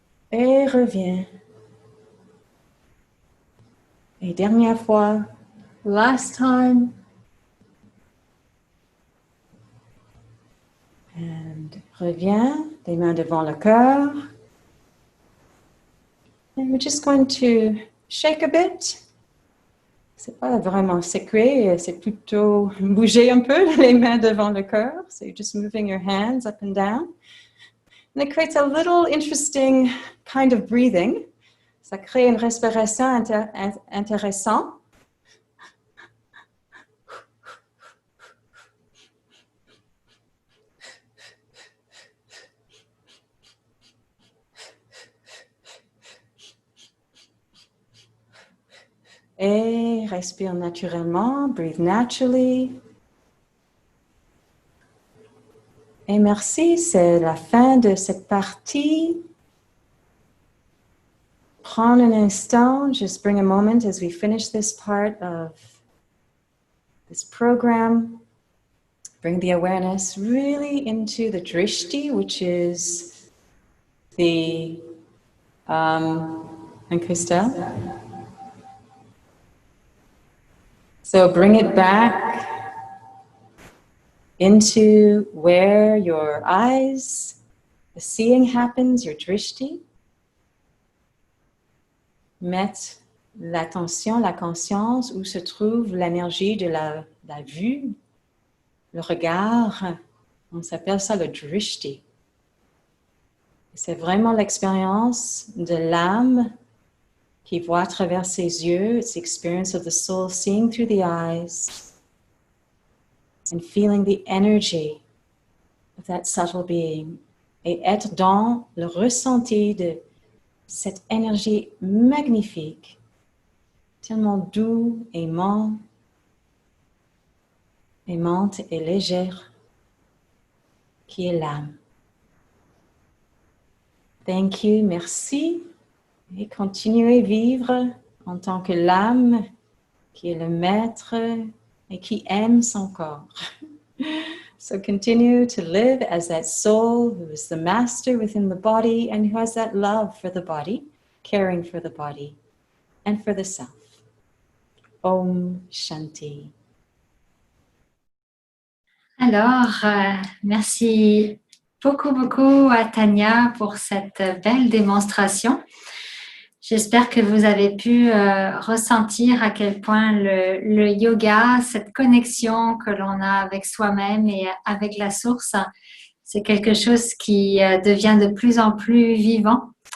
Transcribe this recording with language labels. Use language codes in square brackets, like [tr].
[fr] Et reviens. Et dernière fois, [en] last time. [fr] And reviens, les mains devant le cœur. [en] And we're just going to shake a bit. [fr] C'est pas vraiment secouer, c'est plutôt bouger un peu les mains devant le cœur. [en] So you're just moving your hands up and down. And it creates a little interesting kind of breathing. [fr] Ça crée une respiration intéressante. respire naturellement, [en] breathe naturally. [fr] Et merci, c'est la fin de cette partie. Prends un instant, [en] just bring a moment as we finish this part of this program. Bring the awareness really into the drishti, which is the, and Christelle? So bring it back into where your eyes, the seeing happens, your drishti. [fr] Mettre l'attention, la conscience où se trouve l'énergie de la vue, le regard. On s'appelle ça le drishti. C'est vraiment l'expérience de l'âme qui voit à travers ses yeux. [en] It's the experience of the soul seeing through the eyes and feeling the energy of that subtle being. [fr] Et être dans le ressenti de cette énergie magnifique, tellement doux, aimante et légère, qui est l'âme. [en] Thank you, [fr] merci. Et continuez à vivre en tant que l'âme qui est le maître et qui aime son corps. [en] So continue to live as that soul who is the master within the body and who has that love for the body, caring for the body and for the self. [sa] Om Shanti. [fr] Alors, merci beaucoup à Tania pour cette belle démonstration. J'espère que vous avez pu ressentir à quel point le yoga, cette connexion que l'on a avec soi-même et avec la source, c'est quelque chose qui devient de plus en plus vivant.